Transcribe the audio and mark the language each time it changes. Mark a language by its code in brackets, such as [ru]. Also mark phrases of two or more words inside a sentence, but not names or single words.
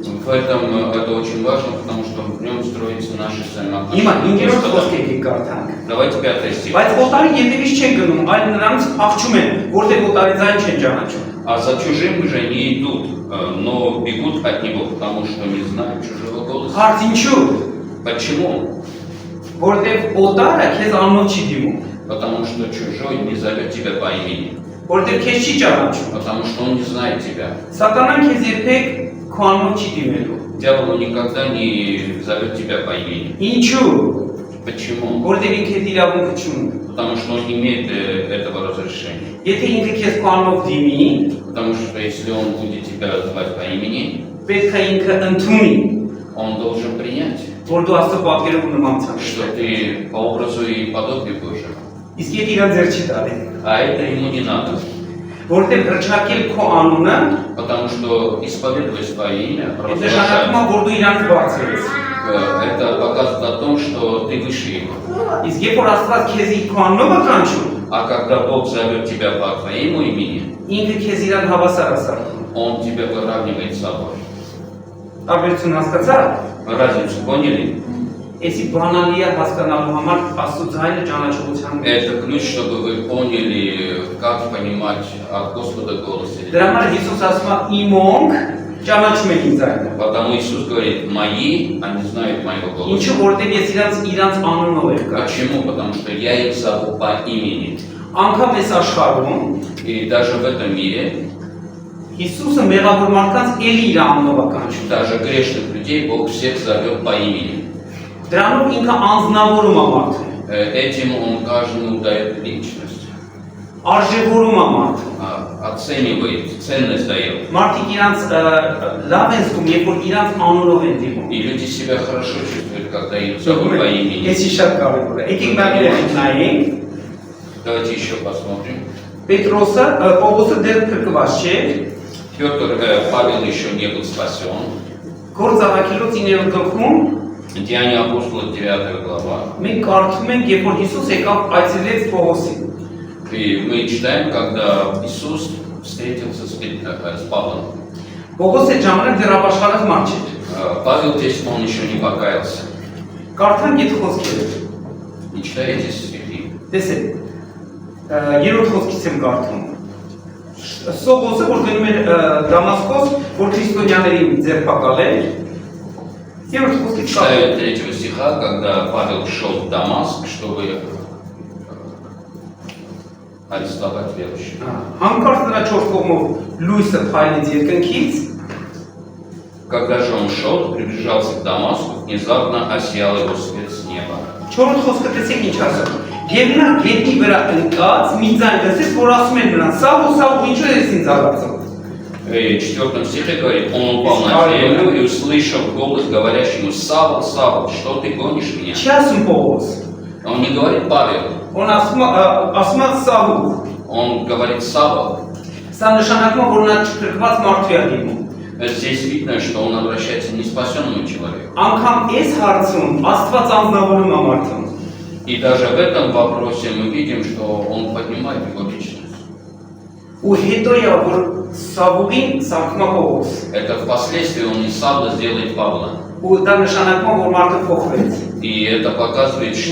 [ru] В этом это очень важно, потому что в нем строится наши [hy] Հիմա [ru] взаимоотношения. [hy] 5-րդ խոսքը եկեք կարդանք։ [ru] Давайте 5 стих. [hy] Բայց օտարի ետևից չեն գնում, այլ նրանց փախչում են, որտեղ օտարի ձայն չեն ճանաչում։ [ru] А за чужим уже не идут, но бегут от него, потому что не знают чужого голоса. [hy] Հարց ինչու։ [ru] Почему? [hy] Որտեվ օտարը քեզ անունով չի դիմում, [ru] Потому что чужой не зовет тебя по имени, [hy] որտեվ քեզ չի ճանաչում։ [ru] потому что он не знает тебя. [hy] Սատանան քեզ երբեք քո անունով չի դիմելու։ [ru] Дьявол он никогда не зовет тебя по имени. [hy] Ինչու։ [ru] Почему? [hy] Որտեվ ինքը այդ իրավունքը չունի։ [ru] Потому что он не имеет этого разрешения. [hy] Եթե ինքը քեզ քո անունով դիմի, [ru] Потому что если он будет тебя звать по имени, [hy] պետք է ինքը ընդունի, [ru] он должен принять, [hy] որ դու Աստծո պատկերով ու նմանությամբ ես։ [ru] что ты по образу и подобию Божьему. [hy] Իսկ եթե իրան ձեր չի տալի, [ru] А это ему не надо. [hy] որտեվ հրճակել քո անունը, [ru] Потому что исповедовать свое имя, [hy] այդ նշանակում է, որ դու իրանց բարձր ես։ [ru] это показывает о том, что ты выше его. [hy] Իսկ երբ որ Աստված քեզ իր քո անունով է կանչում, [ru] А когда Бог зовет тебя по твоему имени, [hy] ինքը քեզ իրան հավասար է սարքում։ [ru] он тебя выравнивает с собой. [hy] Տարբերություն հասկացա՞ր։ [ru] Разницу поняли? [hy] Էսի բանալի է հասկանալու համար Աստծո ձայնը ճանաչողության մեջ։ [ru] Это ключ, чтобы вы поняли, как понимать от Господа голос. [hy] Դրա համար Հիսուս ասում է իմոնք ճանաչում եք ինձ այդը։ [ru] Потому Иисус говорит, мои, они знают моего голоса. [hy] Ինչու որտեղ ես իրանց անունով եմ կա։ [ru] Почему? Потому что я их зову по имени. [hy] Անկամ այս աշխարհում [ru] И даже в этом мире, [hy] Հիսուսը մեղավոր մարդկանց էլի իր անունով է կանչում։ [ru] даже грешных людей Бог всех зовет по имени. [hy] Դրանով ինքը անձնավորում է մարդուն, [ru] Этим он каждому дает личность, [hy] արժևորում է մարդուն։ [ru] оценивает, ценность дает. [hy] Մարդիկ իրանց լավ են զգում, երբ որ իրանց անունով են դիմում։ [ru] И люди себя хорошо чувствуют, когда их зовут по имени. [hy] Էսի շատ կարևոր է։ Եկեք բաղերեն նայենք։ [ru] Давайте еще посмотрим. [hy] Պետրոսը, Պողոսը դեռ փրկված չէ։ [ru] Павел еще не был спасен. [hy] Գործ առաքելոց 9-րդ գլխում [ru] Деяния апостолов 9 глава. [hy] մենք կարդում ենք, երբ որ Հիսուս եկավ այցելեց Պողոսին։ [ru] И мы читаем, когда Иисус встретился с Павлом. [hy] Պողոս այդ ժամանակ դեռ ապաշխարած մարդ չէր։ [ru] Павел здесь, он еще не покаялся. [hy] Կարդանք այդ խոսքերը։ [ru] Не читаете стихи? [hy] Տեսեք, երրորդ խոսքից եմ կարդում։ Սողոսը, որ գնում էր Դամասկոս, որ քրիստոնյաներին ձերբակալել, երրորդ խոսքից [ru] Читаю 3 стиха, когда Павел шел в Дамаск, чтобы арестовать верующих. [hy] Հանկարծ նրա 4 կողմով լույսը փայլեց երկնքից, [ru] Когда же он шел, приближался к Дамаску, внезапно осиял его свет с неба. [hy] 4-րդ խոսքը տեսեք ինչ ասում։ Եվ նա գետնի վրա ընկած մի ձայն լսեց, որ ասում էր նրան. «Սաղ, ինչու ես ինձ առածում»։ [ru] И в 4 стихе говорит, он упал на землю и услышал голос, говорящий ему, Савл, Савл, что ты гонишь меня? [hy] Չի ասում Պողոս։ [ru] Он не говорит Павел, [hy] Он ասում է Սաղ։ [ru] он говорит Савл. [hy] Սա նշանակում է, որ նա չփրկված մարդու է դիմում։ [ru] Здесь видно, что он обращается к неспасенному человеку. [hy] Անկամ այս հարցում Աստված անձնավորում է մարդուն։ [ru] И даже в этом вопросе мы видим, что он поднимает его личность. [hy] Ու հետո է որ Սավուղին սարքում է Պողոս։ [ru] Это впоследствии он из Савла сделает Павла. [hy] Ու դա նշանակում է, որ մարդը փոխվեց։ [ru] И это показывает, что